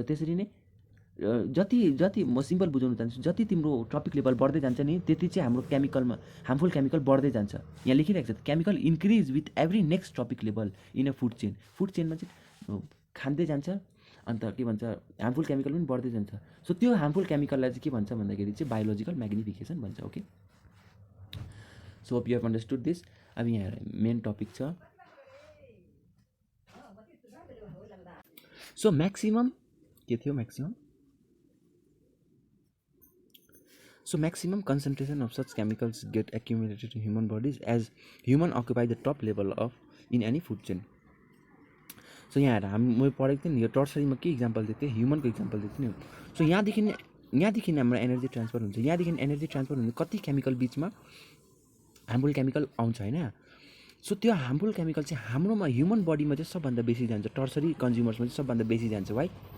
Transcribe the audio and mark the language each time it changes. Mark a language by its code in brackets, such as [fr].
[ne] त्यसरी नै जति म सिम्पल बुझाउनु चाहन्छु, जति तिम्रो ट्रपिक लेभल बढ्दै जान्छ नि त्यति चाहिँ हाम्रो केमिकलमा हार्मफुल केमिकल बढ्दै जान्छ। यहाँ लेखिरहेको छ [en] Chemical increase with every next trophic level in a food chain. [ne] Food चेनमा चाहिँ खाँदै जान्छ, अन्त के भन्छ हार्मफुल केमिकल पनि बढ्दै जान्छ। सो त्यो हार्मफुल केमिकललाई चाहिँ के भन्छ भन्दाखेरि चाहिँ बायोलोजिकल म्याग्निफिकेसन भन्छ। [en] Okay, so hope you have understood this. [ne] अब यहाँ मेन टपिक छ, सो म्याक्सिमम के थियो, [en] maximum concentration of such chemicals get accumulated in human bodies as human occupy the top level of in any food chain. [ne] So यहाँ मैले पढेको थिएँ नि, यो टर्सरीमा के इक्जाम्पल दिएको थिएँ, ह्युमनको इक्जाम्पल दिएको थिएँ नि। सो यहाँदेखि हाम्रो एनर्जी ट्रान्सफर हुन्छ, यहाँदेखि एनर्जी ट्रान्सफर हुन्छ, कति केमिकल बिचमा हार्मफुल केमिकल आउँछ होइन। सो त्यो हार्मफुल केमिकल चाहिँ हाम्रोमा ह्युमन बडीमा चाहिँ सबभन्दा बेसी जान्छ, टर्सरी कन्ज्युमर्समा चाहिँ सबभन्दा बेसी जान्छ। वाइ?